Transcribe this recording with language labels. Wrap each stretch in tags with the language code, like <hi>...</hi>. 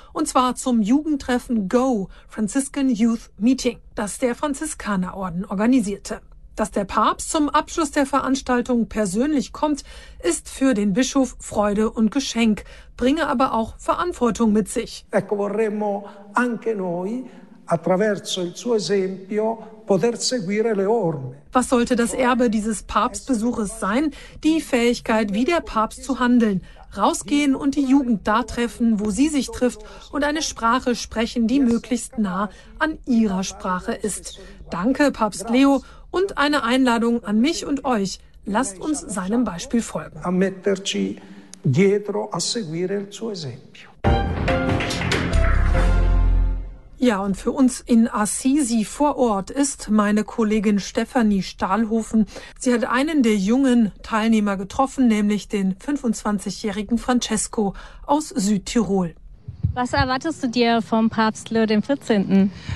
<de>Und zwar zum Jugendtreffen Go, Franciscan Youth Meeting, das der Franziskanerorden organisierte. Dass der Papst zum Abschluss der Veranstaltung persönlich kommt, ist für den Bischof Freude und Geschenk, bringe aber auch Verantwortung mit sich.</de> <it>Ecco, vorremmo anche noi, attraverso il suo esempio, poter seguire le orme.</it> <de>Was sollte das Erbe dieses Papstbesuches sein? Die Fähigkeit, wie der Papst zu handeln, rausgehen und die Jugend da treffen, wo sie sich trifft und eine Sprache sprechen, die möglichst nah an ihrer Sprache ist. Danke, Papst Leo. Und eine Einladung an mich und euch. Lasst uns seinem Beispiel folgen.</de> <it>A metterci dietro, a seguire il suo esempio.</it> <de>Ja, und für uns in Assisi vor Ort ist meine Kollegin Stefanie Stahlhofen. Sie hat einen der jungen Teilnehmer getroffen, nämlich den 25-jährigen Francesco aus Südtirol. Was erwartest du dir vom Papst Leo dem 14.?</de>